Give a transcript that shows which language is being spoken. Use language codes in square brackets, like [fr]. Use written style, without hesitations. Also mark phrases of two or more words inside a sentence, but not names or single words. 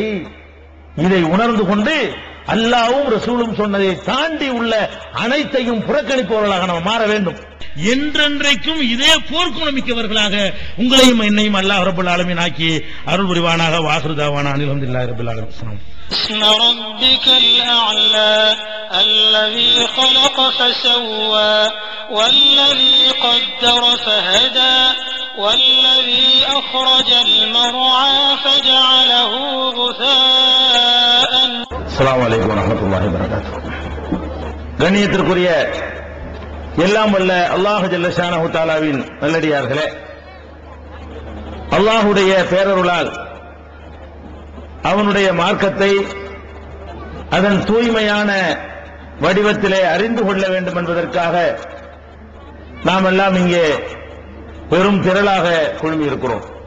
[ta] இதை உணர்ந்து கொண்டு அல்லாஹ்வும் ரசூலும் சொன்னதை தாண்டி உள்ள அனைத்தையும் புறக்கணிப்பவர்களாக நாம் மாற வேண்டும். என்றென்றைக்கும் இதே போர்க்குணமிக்கவர்களாக உங்களையும் என்னையும் [ar] الله رب العالمين [ta] ஆக்கி அருள் புரிவானாக. [ar] وآخر دعوانا الحمد لله رب العالمين. اسم ربك الأعلى الذي خلق فسوى والذي قدر فهدى والذي أخرج المرعى فجعله غثاء. السلام عليكم ورحمة الله وبركاته. [ta] கண்ணியத்திற்குரிய எல்லாம் வல்ல [ar] الله جل شأنه [ta] தஆலாவின் நல்லடியார்களே, அல்லாஹ்வுடைய பேரருளால் அவனுடைய மார்க்கத்தை அதன் தூய்மையான வடிவத்திலே அறிந்து கொள்ள வேண்டும் என்பதற்காக நாம் எல்லாம் இங்கே பெரும் திரளாக குழுமி இருக்கிறோம்.